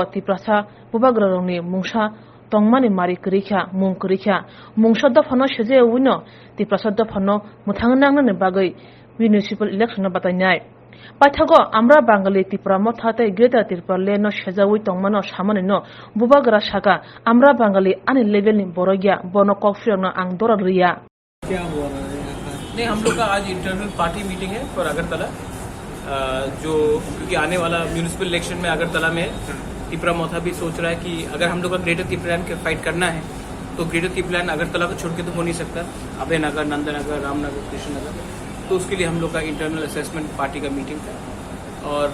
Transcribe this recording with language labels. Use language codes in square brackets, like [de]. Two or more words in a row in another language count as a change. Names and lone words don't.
[trp] TIPRA Bubagra rongni mungsha tongmani mari krikha mung krikha mungsha da phano sheje wino TIPRA da phano muthang ne bagai [en] municipal election [trp] Batainai paithago amra bangali TIPRA Motha tai Greater Triple Lane no shejawi tongmano samane no Bubagra shaka amra bangali ani level ni borogya bono kofri no ang dora riya [hi] क्या हुआ नहीं हम लोग का आज [en] internal party meeting [hi] है फॉर अगरतला जो क्योंकि आने वाला [en] municipal election [hi] में अगरतला में TIPRA मोथा भी सोच रहा है कि अगर हम लोग का ग्रेटर TIPRA के फाइट करना है तो ग्रेटर TIPRA अगरतला को छोड़ के तो हो नहीं सकता अभयनगर नंदनगर रामनगर कृष्णनगर तो उसके लिए हम लोग का [en] internal assessment party [hi] का मीटिंग था और